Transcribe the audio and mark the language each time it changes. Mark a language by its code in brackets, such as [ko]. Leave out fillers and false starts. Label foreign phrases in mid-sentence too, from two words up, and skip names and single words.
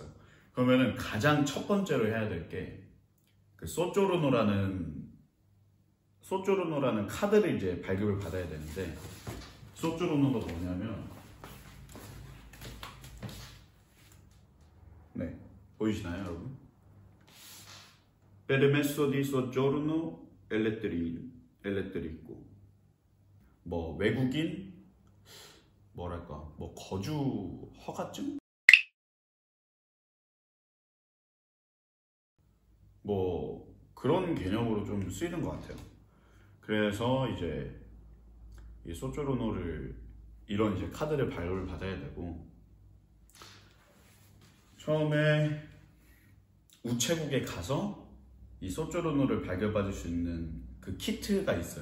[ko] 그러면은 가장 첫 번째로 해야 될 게 그 소조르노라는 카드를 이제 발급을 받아야 되는데 소조르노가 뭐냐면 네, 보이시나요, 여러분? [it] Permesso di soggiorno elettrico. [ko] 뭐 외국인 뭐랄까 뭐 거주 허가증? 뭐 그런 개념으로 좀 쓰이는 것 같아요. 그래서 이제 이 소조르노를 이런 이제 카드를 발급을 받아야 되고 처음에 우체국에 가서 이 소조르노를 발급받을 수 있는 그 키트가 있어요.